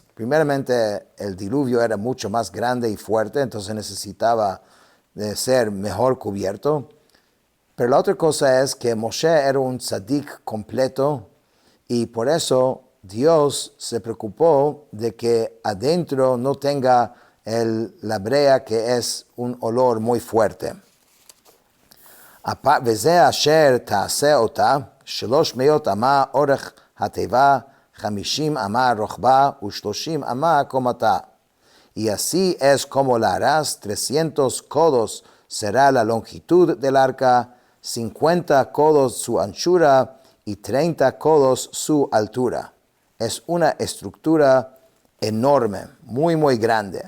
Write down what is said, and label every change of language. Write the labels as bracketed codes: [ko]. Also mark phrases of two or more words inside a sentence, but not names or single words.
[es] Primeramente, el diluvio era mucho más grande y fuerte, entonces necesitaba de ser mejor cubierto. Pero la otra cosa es que Moshe era un tzadik completo y por eso Dios se preocupó de que adentro no tenga la brea, que es un olor muy fuerte. [he] וזה אשר תעשה אותה 300 אמה אורך התיבה, 50 אמה רוחבה ו30 אמה קומתה. [es] Y así es como la harás, 300 codos será la longitud del arca, 50 codos su anchura y 30 codos su altura. Es una estructura enorme, muy, muy grande.